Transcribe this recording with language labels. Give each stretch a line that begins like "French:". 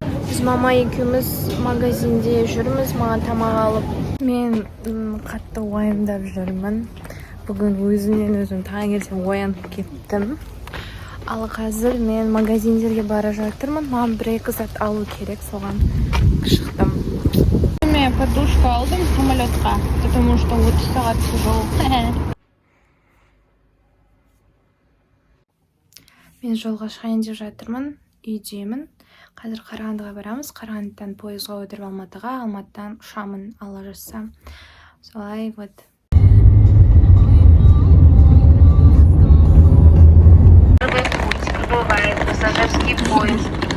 Kazakh: Biz mama ikimiz magazinde жүрміз, маған тамақ алып. Мен қатты уайымдап жүрмін. Бүгін өзім таңертең оянып кеттім. Ал қазір мен магазиндерге бара жатырмын. Маған бір-екі зат алу керек, соған шықтым. Мен
Russian: подушку
Kazakh: алдым самолетқа,
Russian: потому что
Kazakh: 30 сағат
Russian: сижу.
Kazakh: Мен жолға шығайын деп жатырмын, үйдемін. Қазір Қарағандыға барамыз. Қарағандыдан пойызға отырып Алматыға, Алматыдан ұшамын Алла жазса. Солай
Russian: вот. Прибывает пассажирский поезд.